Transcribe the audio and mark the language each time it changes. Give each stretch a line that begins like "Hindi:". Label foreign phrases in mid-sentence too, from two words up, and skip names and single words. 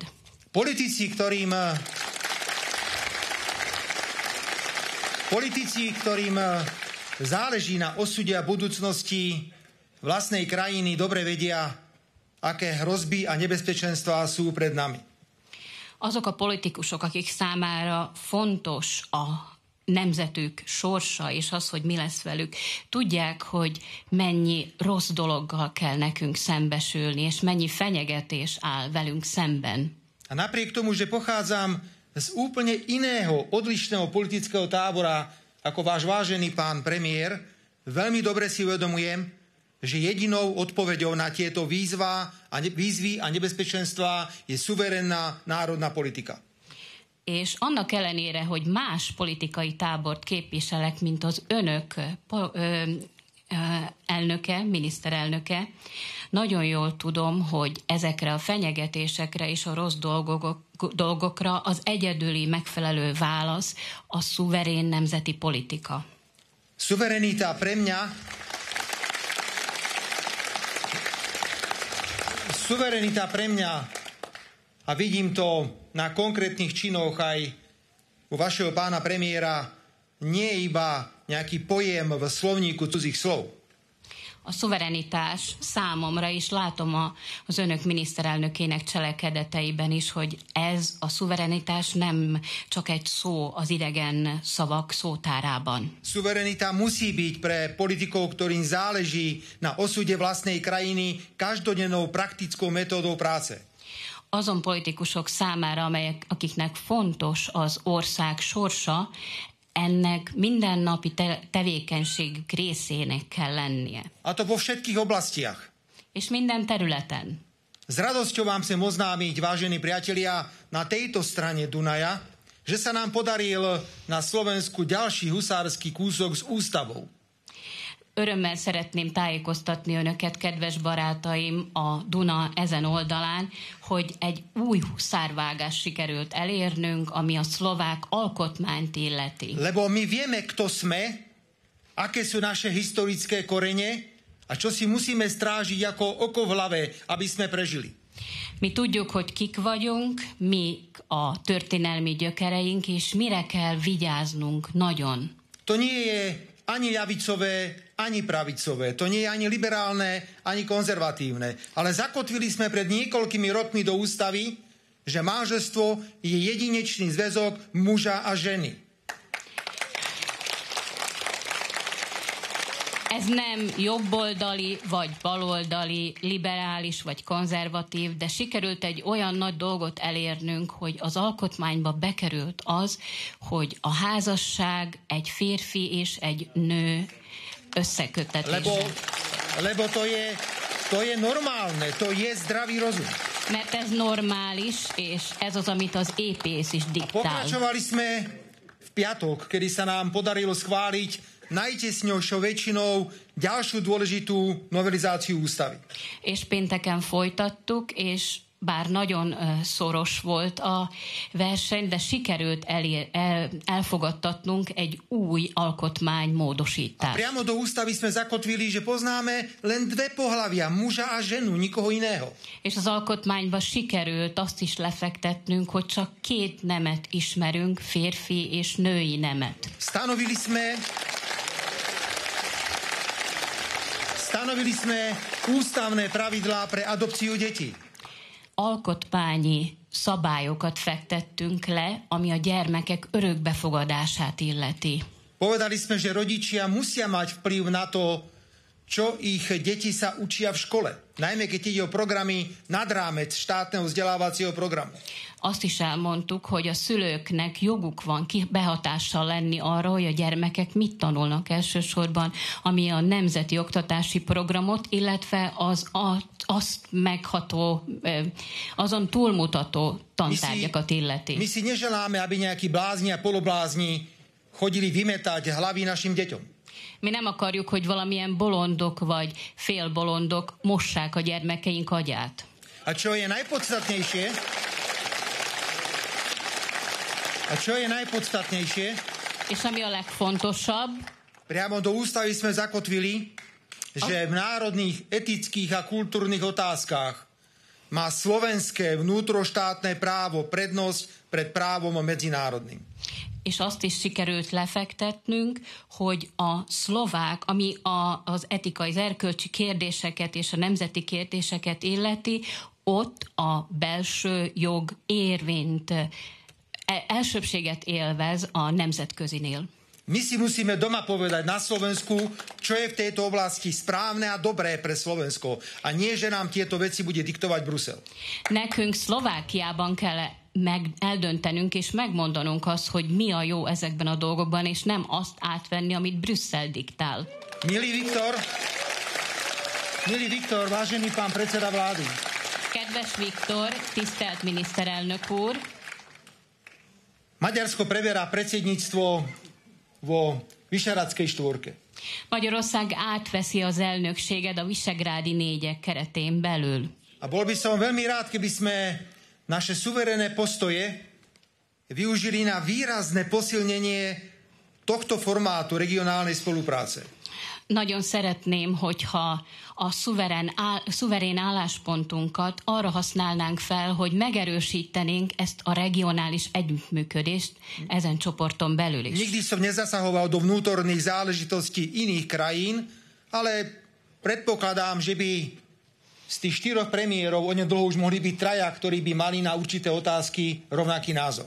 Slovak: Politici, ktorým záleží na osude a budúcnosti vlastnej krajiny, dobre vedia, aké hrozby a nebezpečenstvá sú pred nami.
Hungarian: Azok a politikusok, akik számára fontos a nemzetük sorsa, és az, hogy mi lesz velük, tudják, hogy mennyi rossz dologgal kell nekünk szembesülni, és mennyi fenyegetés áll velünk szemben.
Slovak: A napriek tomu, že pochádzam z úplne iného, odlišného politického tábora ako váš vážený pán premiér, veľmi dobre si uvedomujem, že jedinou odpoveďou na tieto výzvy a nebezpečenstvá je suverénna národná politika.
Hungarian: És annak ellenére, hogy más politikai tábort képviselek, mint az önök elnöke, miniszterelnöke, nagyon jól tudom, hogy ezekre a fenyegetésekre és a rossz dolgokra az egyedüli megfelelő válasz a szuverén nemzeti politika.
Slovak: Suverenita pre mňa, a vidím to na konkrétnych činoch aj u vašeho pána premiéra, nie je iba nejaký pojem v slovníku cudzích slov.
Hungarian: A szuverenitás számomra is, látom az önök miniszterelnökének cselekedeteiben is, hogy ez a szuverenitás nem csak egy szó az idegen szavak szótárában.
Slovak: Suverenita musí byť pre politikov, ktorým záleží na osude vlastnej krajiny, každodennou praktickou metódou práce.
Hungarian: Azon politikusok számára, akiknek fontos az ország sorsa, ennek mindennapi tevékenységük részének kell lennie.
Slovak: A to vo všetkých oblastiach.
Hungarian: És minden területen.
Slovak: S radosťou vám chcem oznámiť, vážení priatelia, na tejto strane Dunaja, že sa nám podaril na Slovensku ďalší husársky kúsok s ústavou.
Hungarian: Örömmel szeretném tájékoztatni önöket, kedves barátaim, a Duna ezen oldalán, hogy egy új huszárvágást sikerült elérnünk, ami a szlovák alkotmányt illeti.
Slovak: Lebo my vieme, kto sme, aké sú naše historické korene a čo si musíme strážiť ako oko v hlave, aby sme prežili.
Hungarian: Mi tudjuk, hogy kik vagyunk, mik a történelmi gyökereink, és mire kell vigyáznunk nagyon.
Slovak: To nie je ani ľavicové, ani pravicové. To nie je ani liberálne, ani konzervatívne. Ale zakotvili sme pred niekoľkými rokmi do ústavy, že manželstvo je jedinečný zväzok muža a ženy.
Hungarian: Ez nem jobboldali, vagy baloldali, liberális, vagy konzervatív, de sikerült egy olyan nagy dolgot elérnünk, hogy az alkotmányba bekerült az, hogy a házasság egy férfi és egy nő összekötetése.
Slovak: Lebo to je normálne, to je zdravý rozum.
Hungarian: Mert ez normális, és ez az, amit az épész is diktál.
Slovak: Pokračovali sme v piatok, kedy sa nám podarilo schváliť najtesňou väčšinou ďalšiu dôležitú novelizáciu ústavy.
Hungarian: És pénteken folytattuk, és bár nagyon szoros volt a verseny, de sikerült elfogadtatnunk egy új alkotmánymódosítást.
Slovak: A priamo do ústavy sme zakotvili, že poznáme len dve pohlavia, muža a ženu, nikoho iného.
Hungarian: És az alkotmányba sikerült azt is lefektetnünk, hogy csak két nemet ismerünk, férfi és női nemet.
Slovak: Stanovili sme ústavné pravidlá pre adopciu detí.
Hungarian: Alkotmányi szabályokat fektettünk le, ami a gyermekek örökbefogadását illeti.
Slovak: Povedali sme, že rodičia musia mať vplyv na to, čo ich deti sa učia v škole. Najmä keď ide o programy nad rámec štátneho vzdelávacieho programu.
Hungarian: Azt is elmondtuk, hogy a szülőknek joguk van behatással lenni arra, hogy a gyermekek mit tanulnak elsősorban, ami a nemzeti oktatási programot, illetve azt megható, azon túlmutató tantárgyakat illeti.
Slovak: My si neželáme, aby nejakí blázni a poloblázni chodili vymetať hlavy našim deťom.
Hungarian: Mi nem akarjuk, hogy valamilyen bolondok vagy félbolondok mossák a gyermekeink agyát.
Slovak: A čo je najpodstatnejšie?
Hungarian: És ami a legfontosabb,
Slovak: priamo do ústavy sme zakotvili, že v národných, etických a kultúrnych otázkach má slovenské vnútroštátne právo prednosť pred právom medzinárodným.
Hungarian: És azt is sikerült lefektetnünk, hogy a szlovák, ami az etikai, az erkölcsi kérdéseket és a nemzeti kérdéseket illeti, ott a belső jog érvényt, elsőbséget élvez a nemzetközinél.
Slovak: My si musíme doma povedať na Slovensku, čo je v tejto oblasti správne a dobré pre Slovensko. A nie, že nám tieto veci bude diktovať Brusel.
Hungarian: Nekünk Szlovákiában kell eldöntenünk és megmondanunk azt, hogy mi a jó ezekben a dolgokban, és nem azt átvenni, amit Brüsszel diktál.
Slovak: Milý Viktor, vážený pán predseda vlády.
Hungarian: Kedves Viktor, tisztelt miniszterelnök úr.
Slovak: Maďarsko preberá predsedníctvo vo Vyšehradskej štvorke.
Hungarian: Magyarország átveszi az elnökséget a Visegrádi négyek keretén belül.
Slovak: A bol by som veľmi rád, keby sme naše suverénne postoje využili na výrazné posilnenie tohto formátu regionálnej spolupráce.
Hungarian: Nagyon szeretném, hogyha a szuverén álláspontunkat arra használnánk fel, hogy megerősítenénk ezt a regionális együttműködést ezen csoporton belül is.
Slovak: Nikdy som nezasahoval do vnútorných záležitostí iných krajín, ale predpokladám, že by z tých 4 premiérov onedlho už mohli byť traja, ktorí by mali na určité otázky rovnaký názor.